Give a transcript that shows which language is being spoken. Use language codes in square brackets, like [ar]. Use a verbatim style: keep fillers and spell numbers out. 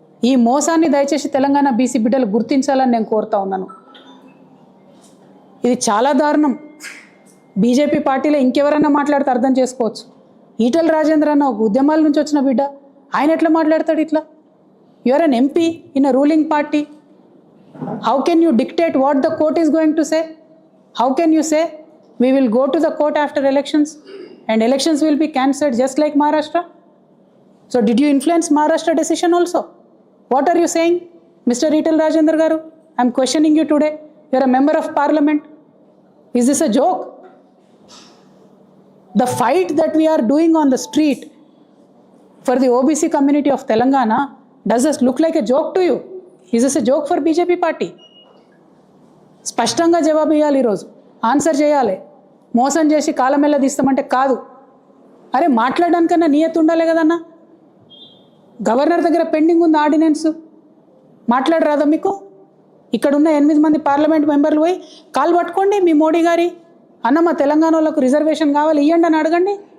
[te] ఈ మోసాన్ని దయచేసి తెలంగాణ బీసీ బిడ్డలు గుర్తించాలని నేను కోరుతా ఉన్నాను. ఇది చాలా దారుణం. బీజేపీ పార్టీలో ఇంకెవరన్నా మాట్లాడితే అర్థం చేసుకోవచ్చు. ఈటెల రాజేంద్ర అన్న ఒక ఉద్యమాల నుంచి వచ్చిన బిడ్డ, ఆయన ఎట్లా మాట్లాడతాడు ఇట్లా? [en] You're an MP in a ruling party. How can you dictate what the court is going to say? How can you say we will go to the court after elections and elections will be cancelled just like Maharashtra? So did you influence Maharashtra decision also? What are you saying, Mister Eetal Rajendra garu? I am questioning you today. You are a member of parliament. Is this a joke? The fight that we are doing on the street for the O B C community of Telangana, does this look like a joke to you? Is this a joke for B J P party? [te] స్పష్టంగా జవాబు ఇవ్వాలి, ఈరోజు answer చేయాలి. మోసం చేసి కాలమెల్ల తీస్తామంటే కాదు. అరే మాట్లాడడానికన్నా నియత ఉండాలి కదన్నా. గవర్నర్ దగ్గర పెండింగ్ ఉంది ఆర్డినెన్స్, మాట్లాడరాదా మీకు? ఇక్కడున్న ఎనిమిది మంది పార్లమెంట్ మెంబర్లు పోయి కాలు పట్టుకోండి మీ మోడీ గారి, అన్న మా తెలంగాణ వాళ్ళకు రిజర్వేషన్ కావాలి ఇవ్వండి అని అడగండి.